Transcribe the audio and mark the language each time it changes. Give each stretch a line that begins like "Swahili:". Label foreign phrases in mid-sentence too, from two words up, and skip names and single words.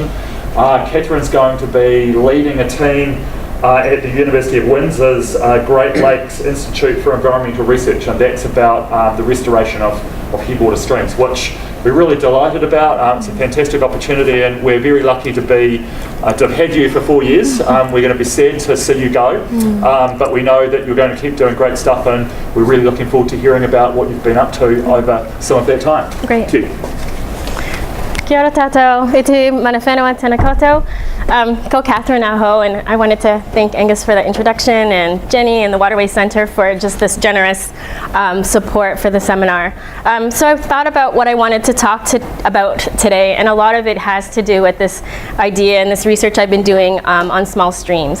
English: Catherine's going to be leading a team at the University of Windsor's Great Lakes Institute for Environmental Research, and that's about the restoration of headwater streams, which we're really delighted about. It's a fantastic opportunity, and we're very lucky to have had you for 4 years. We're going to be sad to see you go, but we know that you're going to keep doing great stuff, and we're really looking forward to hearing about what you've been up to over some of that time. Great. Thank you.
Māori: Kia ora tātou, iti mana whenua tēnā koutou. Ko Catherine aho,
English: and I wanted to thank Angus for the introduction and Jenny and the Waterway Centre for just this generous support for the seminar. So I've thought about what I wanted to talk about today, and a lot of it has to do with this idea and this research I've been doing on small streams.